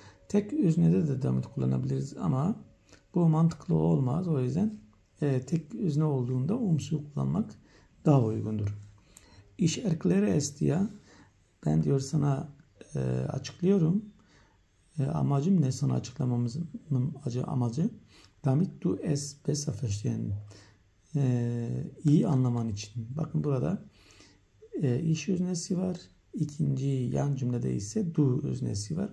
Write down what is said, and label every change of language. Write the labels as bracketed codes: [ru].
[tr] Tek öznede de damit kullanabiliriz ama bu mantıklı olmaz. O yüzden tek özne olduğunda umsu kullanmak daha uygundur. [de] Ich erkläre es dir. [tr] Ben diyor sana açıklıyorum. Amacım ne? Sana açıklamamızın amacı. [de] Damit du es besser verstehen. [tr] İyi anlaman için. Bakın burada iş öznesi var. İkinci yan cümlede ise du öznesi var.